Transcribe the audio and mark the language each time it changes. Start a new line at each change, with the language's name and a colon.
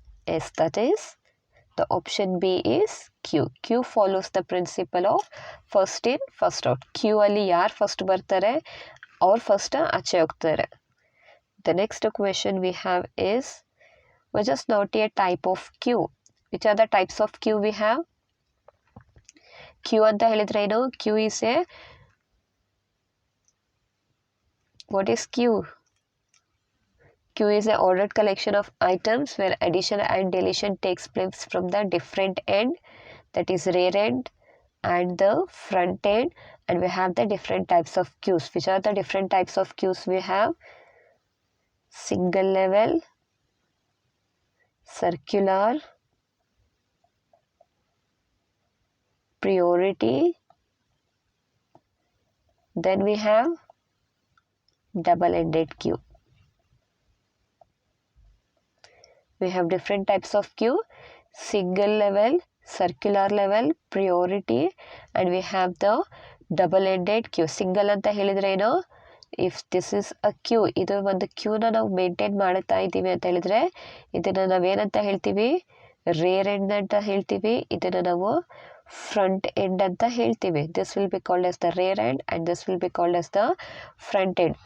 English: Yes, that is the option B is Q. Q follows the principle of first in first out.
Kannada: Q ಅಲ್ಲಿ ಯಾರು first ಬರ್ತಾರೆ ಅವ್ರು first ಆಚೆ ಹೋಗ್ತಾರೆ.
English: The next question we have is, which is not a type of Q? Which are the types of Q we have?
Kannada: Q ಅಂತ ಹೇಳಿದ್ರೆ ಏನು?
English: Q is a, what is Q? Q is an ordered collection of items where addition and deletion takes place from the different end, that is rear end and the front end. And we have the different types of queues. Which are the different types of queues we have? Single level, circular, priority. Then we have double-ended queue. We have different types of queue: single level, circular level, priority, and we have the double-ended queue.
Kannada: Single ಅಂತ ಹೇಳಿದ್ರೆ ಏನು,
English: if this is a queue,
Kannada: ಇದು ಒಂದು ಕ್ಯೂನ ನಾವು maintain ಮಾಡ್ತಾ ಇದ್ದೀವಿ ಅಂತ ಹೇಳಿದ್ರೆ ಇದನ್ನು ನಾವೇನಂತ ಹೇಳ್ತೀವಿ, ರೇರ್ ಎಂಡ್ ಅಂತ ಹೇಳ್ತೀವಿ. ಇದನ್ನು ನಾವು ಫ್ರಂಟ್ ಎಂಡ್ ಅಂತ ಹೇಳ್ತೀವಿ.
English: This will be called as the rear end and this will be called as the front end.